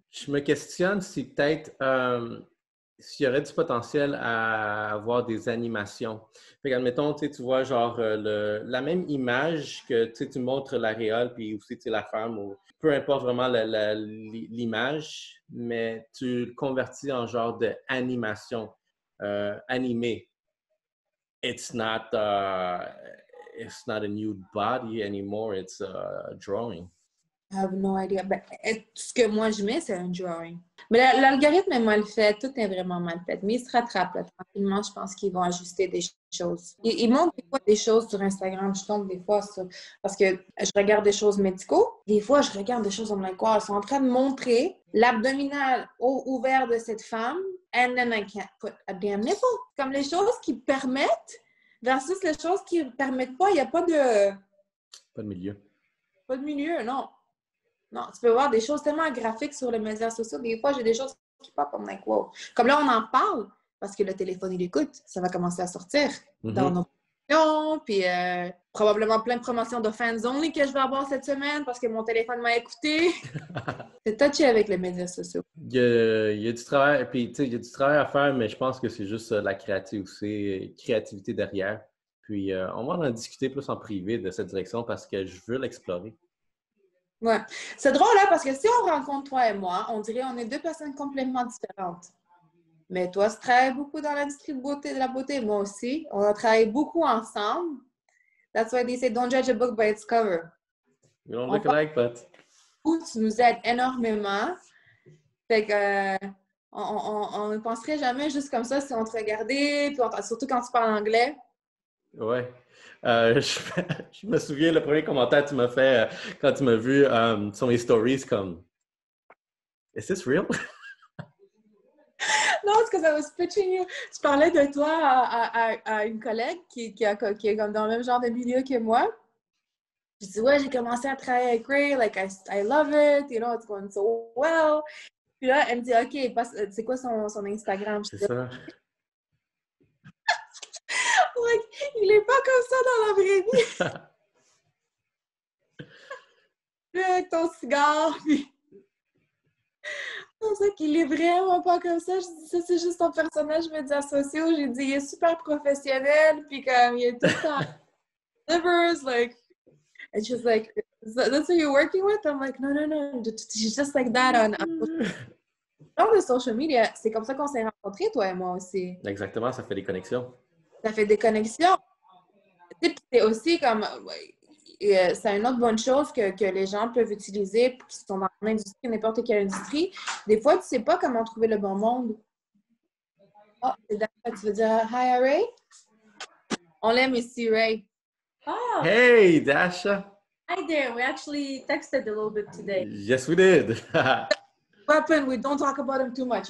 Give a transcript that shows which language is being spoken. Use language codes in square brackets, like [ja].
[fr] Je me questionne si peut-être s'il y aurait du potentiel à avoir des animations. Fait qu'admettons, tu vois genre la même image que tu montres l'aréole puis aussi la femme, ou peu importe vraiment l'image, mais tu le convertis en genre d'animation animée. [en] It's not a nude body anymore, it's a drawing. I have no idea. [fr] Ben, ce que moi je mets, c'est un drawing. Mais l'algorithme est mal fait, tout est vraiment mal fait. Mais il se rattrape là, tranquillement. Je pense qu'ils vont ajuster des choses. Ils montrent des fois des choses sur Instagram. Je tombe des fois sur... Parce que je regarde des choses médicaux. Des fois, je regarde des choses, on me dit quoi? Ils sont en train de montrer l'abdominal ouvert de cette femme. [en] And then I can't put a damn nipple. [fr] Comme les choses qui permettent versus les choses qui ne permettent pas. Il n'y a pas de... Pas de milieu. Pas de milieu, non. Non, tu peux voir des choses tellement graphiques sur les médias sociaux. Des fois, j'ai des choses qui pop, [en] I'm like, wow. [fr] Comme là, on en parle parce que le téléphone, il écoute. Ça va commencer à sortir dans nos promotions, puis probablement plein de promotions de fans only que je vais avoir cette semaine parce que mon téléphone m'a écouté. C'est touché avec les médias sociaux. Il y a du travail, puis tu sais, il y a du travail à faire, mais je pense que c'est juste la créativité derrière. Puis on va en discuter plus en privé de cette direction parce que je veux l'explorer. Ouais. C'est drôle, là, parce que si on rencontre toi et moi, on dirait qu'on est deux personnes complètement différentes. Mais toi, tu travailles beaucoup dans l'industrie de la beauté, moi aussi. On a travaillé beaucoup ensemble. [en] That's why they say, don't judge a book by its cover. We don't look alike, but... [fr] Tu nous aides énormément. Fait que on ne penserait jamais juste comme ça si on te regardait, puis surtout quand tu parles anglais. Ouais. Je me souviens, le premier commentaire que tu m'as fait quand tu m'as vu sur mes stories, comme [en] Is this real? [fr] Non, parce que ça [en] was pitching you. [fr] Tu parlais de toi à une collègue qui est comme dans le même genre de milieu que moi. Je dis, ouais, j'ai commencé à travailler avec Ray, [en] like, I love it, you know, it's going so well. [fr] Puis là, elle me dit, OK, c'est quoi son Instagram? C'est ça. Like, il est pas comme ça dans la vraie vie. Puis avec ton cigare, puis... C'est ça qu'il est vraiment pas comme ça. Je dis, ça, c'est juste ton personnage médias sociaux. J'ai dit, il est super professionnel, puis comme, il est tout le temps... [en] Livers, like... And she's like, that's who you're working with? I'm like, no. She's just like that on... [fr] Dans les social media, c'est comme ça qu'on s'est rencontrés, toi et moi aussi. Exactement, ça fait des connexions. Ça fait des connexions. C'est aussi comme... c'est une autre bonne chose que les gens peuvent utiliser qui sont dans l'industrie, n'importe quelle industrie. Des fois, tu ne sais pas comment trouver le bon monde. Oh, c'est d'accord. Tu veux dire « Hi, Ray? » On l'aime ici, Ray. [en] Oh, Hey, Dasha! hi there. We actually texted a little bit today. Yes, we did. Weapon, we don't talk about him too much.